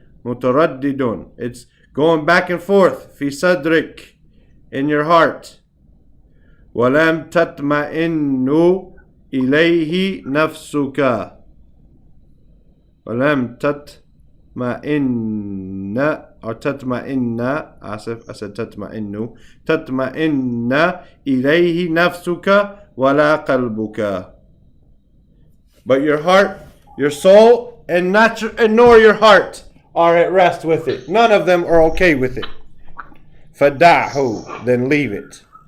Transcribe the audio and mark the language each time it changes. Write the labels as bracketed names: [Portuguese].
[Arabic] مُتَرَدِّدٌ, [English] it's going back and forth. [Arabic] فِي صَدْرِكَ, [English] in your heart. [Arabic] وَلَمْ تَطْمَئِنُّ إِلَيْهِ نَفْسُكَ, وَلَمْ تَطْمَئِنَّ, [English] or [Arabic] تطمئن, [English] I said [Arabic] تطمئن, تطمئن إليه نفسك ولا قلبك. [English] But your heart, your soul, and nor your heart are at rest with it. None of them are okay with it. [Arabic] فَدَعْهُ, [English] then leave it.